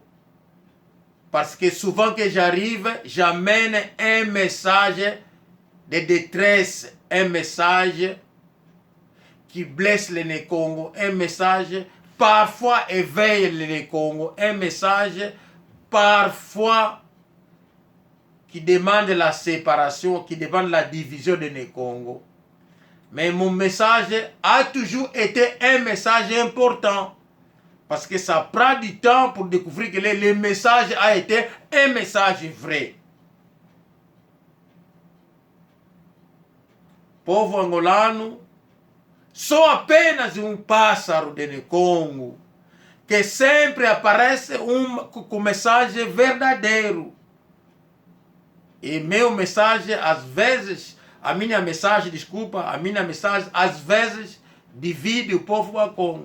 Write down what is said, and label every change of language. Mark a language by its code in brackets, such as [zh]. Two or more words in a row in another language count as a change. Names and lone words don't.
[fr] Parce que souvent que j'arrive, j'amène un message de détresse, un message qui blesse les Congo, un message parfois éveille les Congo, un message parfois qui demande la séparation, qui demande la division de Congo. Mais mon message a toujours été un message important. Parce que ça prend du temps pour découvrir que le message a été un message vrai. [pt] Povo angolano, só apenas pássaro de Congo que sempre aparece com mensagem verdadeiro. E meu mensagem, às vezes, a minha mensagem às vezes divide o povo a Congo.